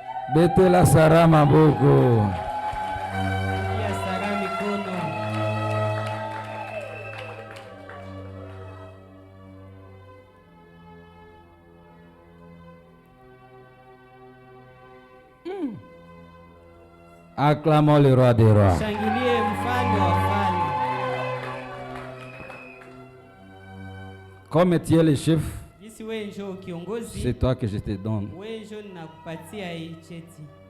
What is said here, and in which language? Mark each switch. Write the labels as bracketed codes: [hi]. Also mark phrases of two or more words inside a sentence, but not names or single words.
[ln] Betela Sarah maboko. [sw] Pigia Sara mikono. [fr] Acclamons le roi des rois. [sw] Shangilie mfalme wa wafalme. [fr] Comme tu es le chef, [sw] Jinsi wewe ndio kiongozi, [fr] c'est toi que je te donne. [sw] wewe ndio ninakupatia hii cheti.